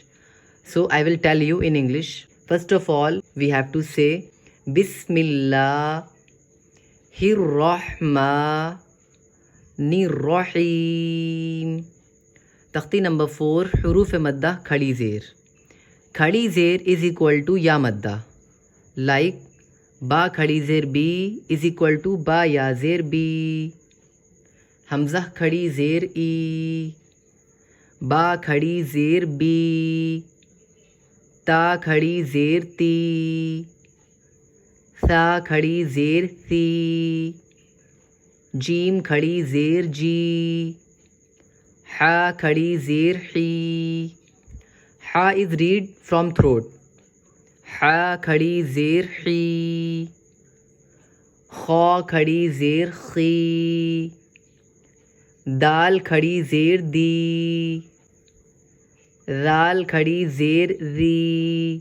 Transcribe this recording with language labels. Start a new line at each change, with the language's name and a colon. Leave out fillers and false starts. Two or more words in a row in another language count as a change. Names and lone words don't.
English: So I will tell you in English. First of all, we have to say Bismillahirrahmanirrahim. Takhti number 4,
Urdu: حروف مدہ کھڑی زیر. کھڑی زیر
English: is equal to
Urdu: یا مدہ.
English: Like
Urdu: با کھڑی زیر بی
English: is equal to
Urdu: با یا زیر بی. ہمزہ کھڑی زیر ای. با کھڑی زیر بی. تا کھڑی زیر تی۔ ثا کھڑی زیر ثی. جیم کھڑی زیر جی۔ حا کھڑی زیر حی.
English: Ha is read from throat.
Urdu: حا کھڑی زیر حی. خا کھڑی زیر خی. دال کھڑی زیر دی. ذال کھڑی زیر ری.